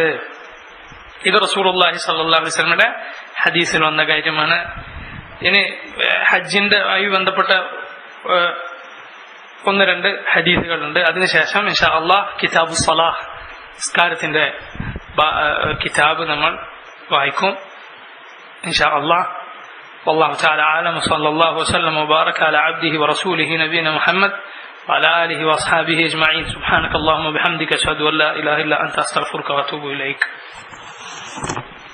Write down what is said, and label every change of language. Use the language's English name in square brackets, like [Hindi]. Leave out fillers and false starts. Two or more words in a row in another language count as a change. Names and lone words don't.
[Malayalam] ഇത് [Arabic] رسول الله صلى الله عليه وسلم [Malayalam] ഹദീസിൽ വന്ന കാര്യമാണ്. ഇനി ഹജ്ജിന്റെ ആയി ബന്ധപ്പെട്ട 1-2 ഹദീസുകളുണ്ട്. അതിനുശേഷം [Arabic] إن شاء الله كتاب الصلاة, [Malayalam] നിസ്കാരത്തിന്റെ കിതാബ് നമ്മൾ വായിക്കും [Arabic] إن شاء الله. والله تعالى أعلم. وصلى الله وسلم وبارك على عبده ورسوله نبينا محمد وعلى آله وأصحابه أجمعين. سبحانك اللهم وبحمدك أشهد أن لا إله إلا أنت أستغفرك وأتوب إليك.